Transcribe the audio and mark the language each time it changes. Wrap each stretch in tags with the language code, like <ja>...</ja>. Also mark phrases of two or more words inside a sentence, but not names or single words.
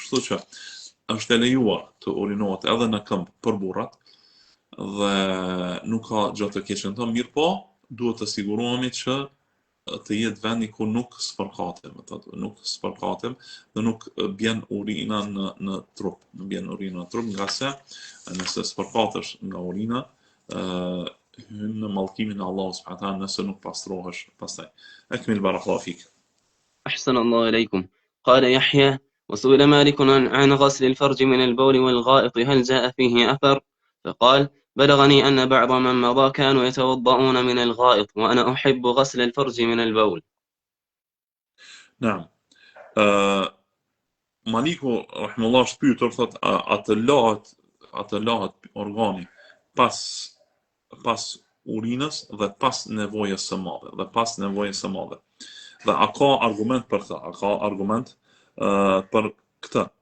<sq>Kështu që është e lejuar të urinohet edhe në këmbë për burrat dhe nuk ka gjë të keqe në të, mirë po duhet të sigurohemi që të jetë vendi ku nuk spërkatem, dhe nuk bjen urina në trup, nga se nëse spërkatesh nga urina, hyn në mallkimin e Allahut</sq> <ar>سبحانه وتعالى</ar> <sq>nëse nuk pastrohesh pastaj.</sq> <ar>أكمل بارك الله فيك. أحسن الله إليكم. قال يحيى: وسئل مالك عن غسل الفرج من البول والغائط هل جاء فيه أثر؟ فقال: بلغني أن بعض من مضى كانوا يتوضؤون من الغائط وأنا أحب غسل الفرج من البول. نعم.</ar> <sq>Maliku rahimullah shpytur thot atë lahet organi pas urinës dhe pas nevojës së madhe. Dhe a ka argument për këtë? A ka argument për këtë?</sq>